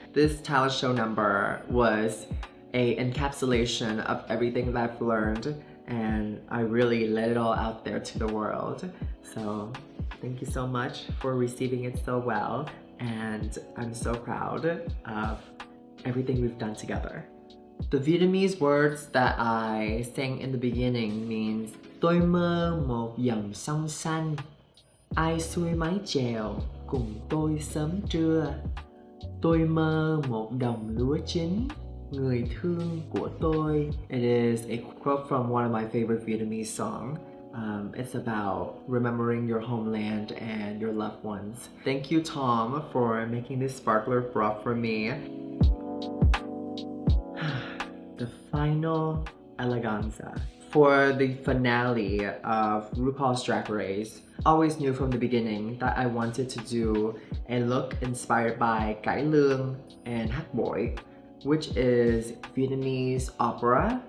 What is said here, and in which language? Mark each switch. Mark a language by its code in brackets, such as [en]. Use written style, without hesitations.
[en] This talent show number was an encapsulation of everything that I've learned, and I really let it all out there to the world. So thank you so much for receiving it so well, and I'm so proud of everything we've done together. The Vietnamese words that I sang in the beginning means [vi] tôi mơ một dòng sông xanh, ai xuôi mái chèo cùng tôi sớm trưa. Tôi mơ một đồng lúa chín, người thương của tôi. [en] It is a quote from one of my favorite Vietnamese songs. It's about remembering your homeland and your loved ones. Thank you, Tom, for making this sparkler bra for me. The final eleganza. For the finale of RuPaul's Drag Race, I always knew from the beginning that I wanted to do a look inspired by Cải Lương and Hát Bội, which is Vietnamese opera.